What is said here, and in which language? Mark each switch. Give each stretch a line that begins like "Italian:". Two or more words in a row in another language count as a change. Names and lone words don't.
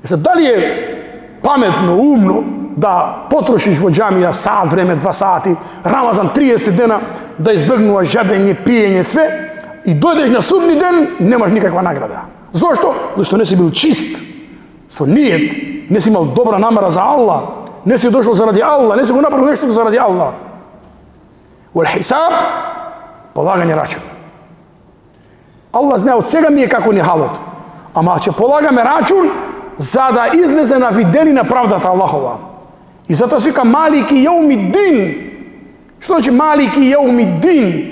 Macedonian: Дали е паметно, умно да потрошиш во џамија саат време, 2 сати, Рамазан 30 дена, да избегнуваш жадење, пиење, све, и дојдеш на судни ден, немаш никаква награда. Зошто? Зашто не си бил чист, со ниет, не си имал добра намера за Аллах, не си дошол заради Аллах, не си го направил нешто заради Аллах.
Arabic: والحساب,
Macedonian: полагање рачун. Аллах знае од сега ми е како ни халот, ама ќе полагаме рачун за да излезе на виделина правдата Аллахова. И затоа се вика
Arabic: مالك يوم الدين.
Macedonian: Што значи
Arabic: مالك يوم الدين?